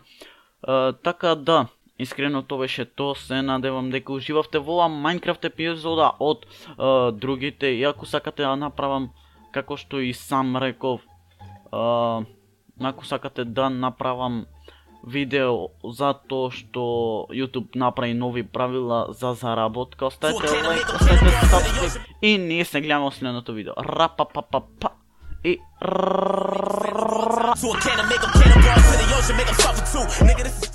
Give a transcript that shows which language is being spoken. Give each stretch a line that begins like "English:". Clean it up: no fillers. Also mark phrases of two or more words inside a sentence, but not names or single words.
Macedonian: Така да, искрено тоа беше тоа, се надевам дека уживавте во оваа Minecraft епизода од другите, и ако сакате да направам, како што и сам реков, ако сакате да направам видео за тоа што YouTube направи нови правила за заработка, оставете лайк, оставете subscribe и ние се гледаме во следното видео. Рапапапапа и
English: To a cannon, make 'em cannonball to the ocean, make 'em suffer too. Nigga, this is